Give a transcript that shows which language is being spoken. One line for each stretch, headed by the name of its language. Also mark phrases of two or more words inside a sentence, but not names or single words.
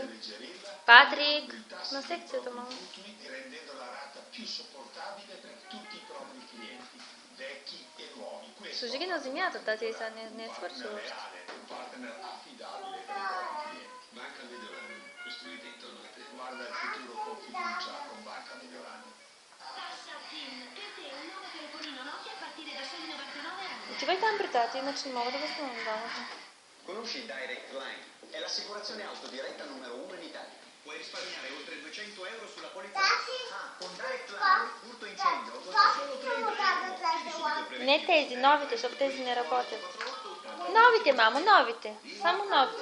Bulgarian: Патрик, на секцията, мамо. Сложи ги на земята, тати, и сега не е свършила още. Отивай там при тати, иначе не мога да възстановя двамата.
Italian: Conosci Direct Line? È l'assicurazione auto diretta numero 1 in Italia. Puoi risparmiare oltre 200 euro sulla polizza. Con Direct Line, furto incendio, solo 3
Bulgarian: Не тези, новите, защото тези не работят. Новите, мамо, новите. Само новите.